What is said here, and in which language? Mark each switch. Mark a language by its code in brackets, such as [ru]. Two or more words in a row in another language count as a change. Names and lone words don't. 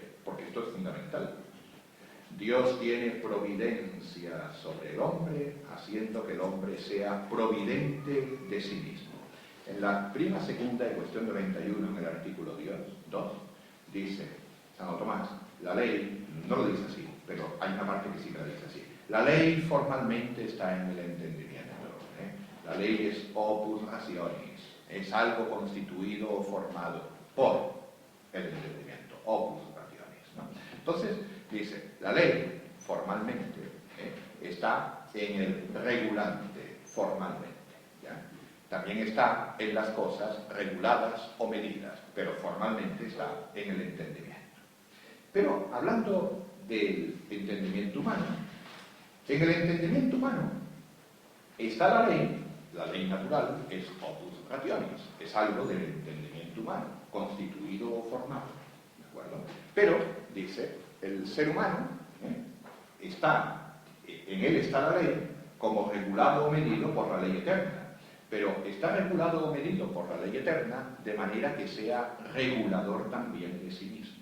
[es] Porque esto es fundamental. Dios tiene providencia sobre el hombre, haciendo que el hombre sea providente de sí mismo. En la prima segunda de cuestión 91, en el artículo 2, dice Santo Tomás, la ley, no lo dice así, pero hay una parte que sí la dice así. La ley formalmente está en el entendimiento. La ley es [la] opus rationis, [es] es algo constituido o formado por el entendimiento, [la] opus rationis, [es] ¿no? Entonces, dice, la ley formalmente está en el regulante, formalmente, ¿ya? También está en las cosas reguladas o medidas, pero formalmente está en el entendimiento. Pero hablando del entendimiento humano, en el entendimiento humano está la ley natural es [la] opus rationis, [es] es algo del entendimiento humano, constituido o formado, ¿de acuerdo? Pero, dice, el ser humano en él está la ley como regulado o medido por la ley eterna, pero está regulado o medido por la ley eterna de manera que sea regulador también de sí mismo.